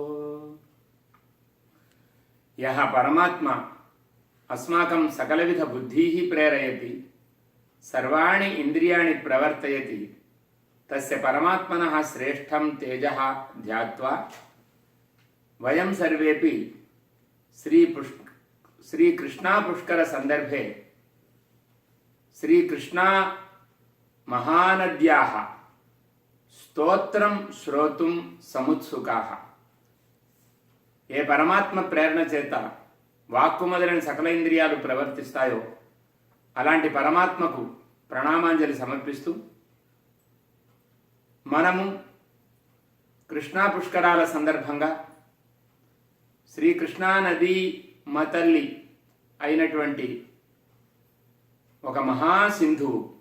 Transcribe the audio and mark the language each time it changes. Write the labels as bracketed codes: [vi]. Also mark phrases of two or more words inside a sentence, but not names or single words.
[sa] यः परमात्मा अस्माकं सकलविध बुद्धिः प्रेरयति, सर्वाणि इन्द्रियाणि प्रवर्तयति, तस्य परमात्मनः श्रेष्ठं तेजः ध्यात्वा वयं सर्वेपि श्रीकृष्णा पुष्कर संदर्भे श्रीकृष्णा महानद्याः स्तोत्रं श्रोतुं समुत्सुकाः। [te] ఏ పరమాత్మ ప్రేరణ చేత వాక్కు మొదలైన సకల ఇంద్రియాలు ప్రవర్తిస్తాయో అలాంటి పరమాత్మకు ప్రణామాంజలి సమర్పిస్తూ మనము కృష్ణా పుష్కరాల సందర్భంగా శ్రీకృష్ణా నదీ మతల్లి అయినటువంటి ఒక మహాసింధువు,